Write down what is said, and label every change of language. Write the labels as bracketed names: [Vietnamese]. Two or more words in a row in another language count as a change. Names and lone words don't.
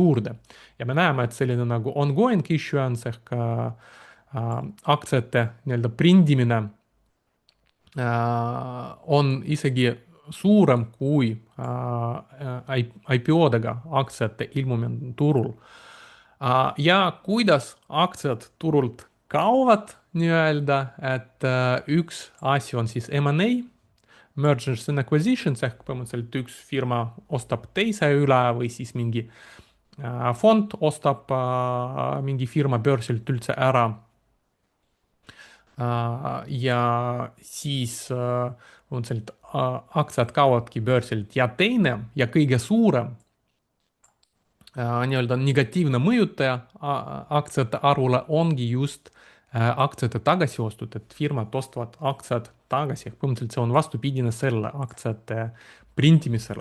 [Estonian] Ja me näeme, et selline nagu [English] ongoing issuance [Estonian] ehk aktsiate nii-öelda prindimine on isegi suurem kui IPO-dega aktsiate ilmumine turul. Ja kuidas aktsiad turult kaovad nii-öelda, et üks asi on siis M&A, [English] mergers and acquisitions [Estonian] ehk põhimõtteliselt üks firma ostab teise üle või siis mingi fond ostab mingi firma börsilt üldse ära. Ja siis põhimõtteliselt aktsiad kaovadki börsilt ja teine ja kõige suurem nii-öelda negatiivne mõjutaja aktsiate arvule ongi just aktsiate tagasiostud, et firmad ostavad aktsiad tagasi, põhimõtteliselt see on vastupidine selle aktsiate printimisele.